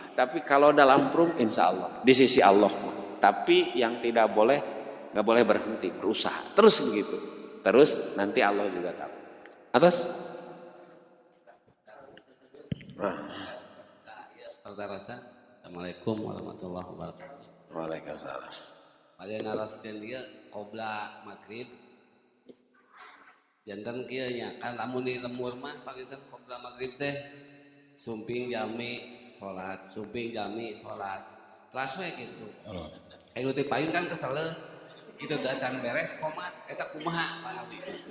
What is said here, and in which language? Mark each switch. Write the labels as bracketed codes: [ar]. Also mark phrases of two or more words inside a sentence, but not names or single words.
[id] Tapi kalau dalam prum [ar] إن شاء الله [id] di sisi Allah. Tapi yang tidak boleh, nggak boleh berhenti, berusaha terus begitu. Terus nanti Allah juga tahu. Atas. [ar] السلام عليكم ورحمة الله وبركاته. وعليكم السلام. [su] Pada naraskeun dia [ar] قبل المغرب. [su] Janten kieu nya kan lamun di lembur mah panginten [ar] قبل المغرب [su] teh sumping jami salat, sumping jami salat. Teras we gitu. Anu teh paling kan kesel itu teh acan beres komat eta kumaha panawi gitu.